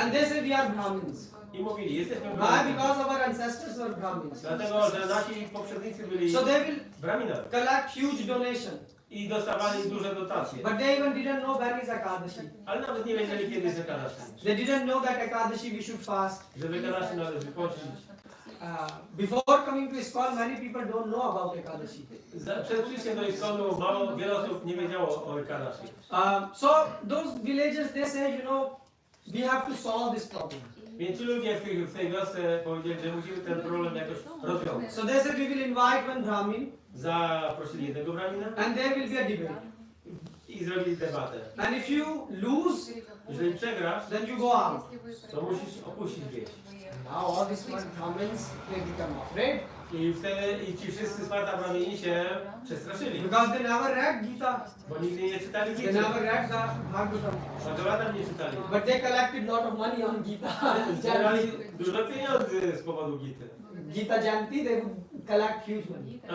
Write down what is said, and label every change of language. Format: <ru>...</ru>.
<en>And they said we are Brahmins.</en> <pl>I mówili, jesteśmy</pl> <en>Why?</en> <pl>Brahminami.</pl> <en>Because our ancestors were Brahmins.</en> <pl>Dlatego, że nasi poprzednicy byli</pl> <en>So they will</en> <pl>Brahminami.</pl> <en>collect huge donation.</en> <pl>I dostawali duże dotacje.</pl> <en>But they even didn't know when is Ekadashi.</en> <pl>Ale nawet nie wiedzieli, kiedy jest Ekadashi.</pl> <en>They didn't know that Ekadashi we should fast.</en> <pl>Że w Ekadashi należy pościć.</pl> <en>Before coming to ISKCON, many people don't know about Ekadashi.</en> <pl>Przed przyjściem do Iskonu wiele osób nie wiedziało o Ekadashi.</pl> <en>So those villagers, they say, we have to solve this problem.</en> <pl>Więc ci ludzie w tej wiosce powiedzieli, że musimy ten problem jakoś rozwiązać.</pl> <en>So they said we will invite one Brahmin</en> <pl>Zaprosili jednego Brahmina</pl> <en>and there will be a debate.</en> <pl>i zrobili debatę.</pl> <en>And if you lose,</en> <pl>Jeżeli przegrasz,</pl> <en>then you go out.</en> <pl>to musisz opuścić wieś.</pl> <en>Now all these one Brahmins, they become afraid</en> <pl>I wtedy ci wszyscy Smarta Brahmini się przestraszyli.</pl> <en>because they never read Gita.</en> <pl>Bo nigdy nie czytali</pl> <en>They</en> <pl>Gity.</pl> <en>never read the Bhagavatam.</en> <pl>Bhagavatam nie czytali.</pl> <en>But they collected lot of money on Gita.</en> <pl>Zbierali dużo pieniędzy z powodu Gity.</pl> <en>Gita Janti, they would collect huge money.</en>